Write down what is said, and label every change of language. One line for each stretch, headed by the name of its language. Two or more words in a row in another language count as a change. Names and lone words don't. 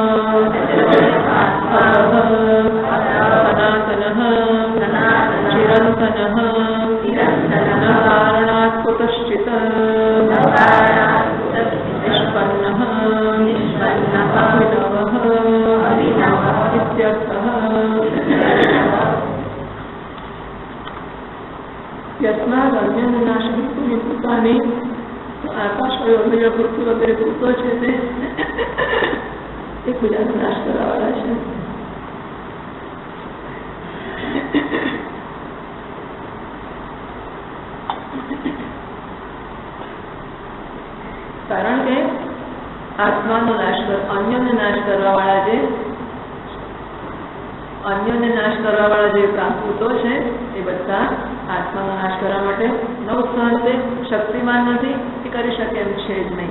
Sanskrit: सनातनः चिरन्तनः न कारणात् कुतश्चित् निष्पन्नः अभिनवः इत्यर्थः। यस्मात् अन्यनाशभूतानि भूतानि
Gujarati: આકાશ વગેરે પૃથ્વી વગેરે ભૂતો છે તે એકબીજાનો નાશ કરાવવાળા છે. કારણ કે આત્માનો નાશ અન્યને નાશ કરવાવાળા જે ભૂતો છે એ બધા આત્માનો નાશ કરવા માટે ન ઉત્સાહ છે, શક્તિમાન નથી કે કરી શકે એમ છે જ નહીં.